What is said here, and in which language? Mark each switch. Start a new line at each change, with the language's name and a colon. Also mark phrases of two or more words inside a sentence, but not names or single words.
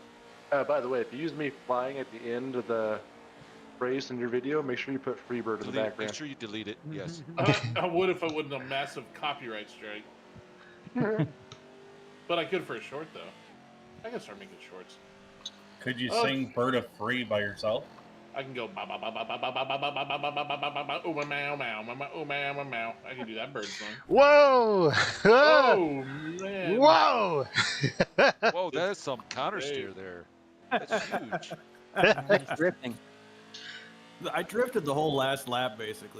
English: By the way, if you use me flying at the end of the race in your video, make sure you put Freebird in the background. Make sure you delete it. Yes. I would if it wasn't a massive copyright strike. But I could for a short though. I can start making shorts. Could you sing "Bird of Free" by yourself? I can go ba ba ba ba ba ba ba ba ba ba ba ba ba ba ba ba oh meow meow meow meow meow. I can do that bird song. Whoa! Oh man! Whoa! Whoa, that is some counter steer there. That's huge. That's drifting. I drifted the whole last lap basically.